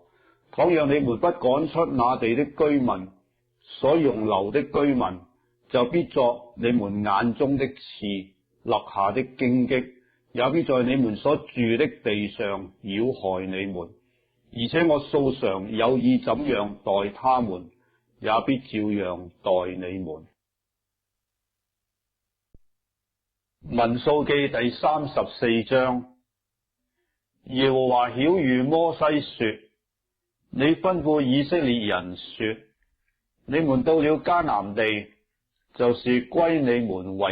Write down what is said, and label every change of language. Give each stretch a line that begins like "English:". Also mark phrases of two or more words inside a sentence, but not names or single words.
Chinese: 倘若你們不趕出那地的居民，所容留的居民就必作你們眼中的刺，勒下的荊棘，也必在你們所住的地上擾害你們。而且我素常有意怎樣待他們，也必照樣待你們。民數記第34章。耶和華曉諭摩西說：你吩咐以色列人說，你們到了迦南地，就是歸你們為